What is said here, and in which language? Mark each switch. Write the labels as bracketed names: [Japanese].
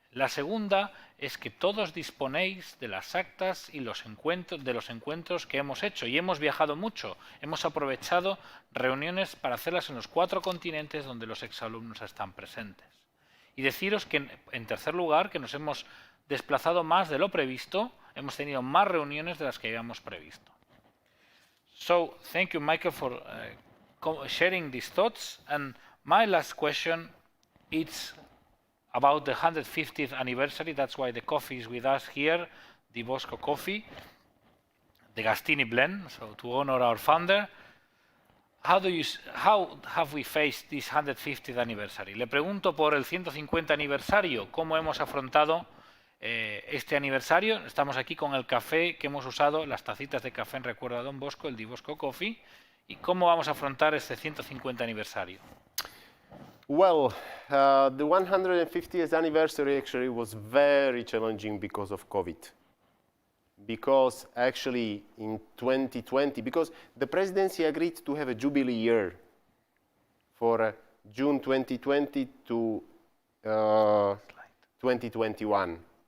[Spanish] La segunda es que todos disponéis de las actas y de los encuentros que hemos hecho, y hemos viajado mucho, hemos aprovechado reuniones para hacerlas en los 4 continentes donde los exalumnos están presentes. Y deciros que, en tercer lugar, que nos hemos desplazado más de lo previsto, hemos tenido más reuniones de las que habíamos previsto. [English] So, thank you, Michael, for sharing these thoughts. And my last question is about the 150th anniversary. That's why the coffee is with us here, the Bosco coffee, the Gastini blend, so to honor our founder. How have we faced this 150th anniversary? [Spanish] Le pregunto por el 150 aniversario, ¿cómo hemos afrontado este aniversario? Estamos aquí con el café que hemos usado, las tacitas de café en recuerdo a Don Bosco, el Di Bosco Coffee. ¿Y cómo vamos a afrontar este 150 aniversario? [English] Well, the 150th anniversary actually was very challenging because of COVID. Because actually in 2020, because the presidency agreed to have a jubilee year for June 2020 to 2021.